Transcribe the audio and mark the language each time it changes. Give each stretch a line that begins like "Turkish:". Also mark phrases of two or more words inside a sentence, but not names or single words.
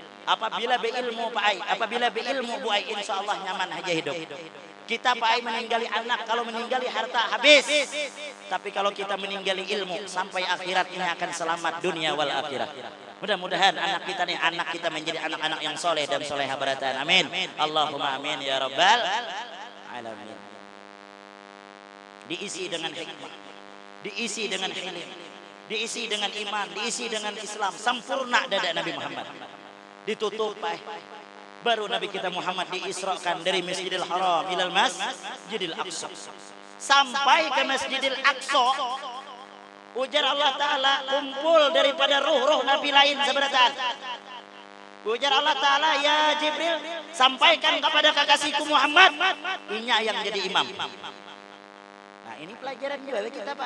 Indonesian: Apabila berilmu Pak Ai, apabila berilmu Bu Ai,
Arabic: insya Allah
Indonesian: nyaman aja hidup. Kita Pak Ai meninggali anak, kalau meninggali harta habis. Tapi kalau kita meninggali ilmu, sampai akhirat ini akan selamat dunia
Arabic: wal akhirat.
Indonesian: Mudah-mudahan anak kita nih, anak kita menjadi anak-anak yang soleh dan soleha berataan. Amin.
Arabic: Allahumma amin ya rabbal alamin.
Indonesian: Diisi dengan hikmah, diisi dengan hilm, diisi dengan iman, diisi dengan Islam. Sempurna dada Nabi Muhammad. Ditutup baru Nabi kita Muhammad diisrakan dari Masjidil Haram ilal Masjidil Aqsa sampai ke Masjidil Aqsa. Ujar Allah Ta'ala, kumpul daripada ruh-ruh Nabi lain seberataan. Ujar Allah Ta'ala, ya Jibril, sampaikan kepada kekasihku Muhammad, inya yang jadi imam. Nah ini pelajaran juga kita Pak.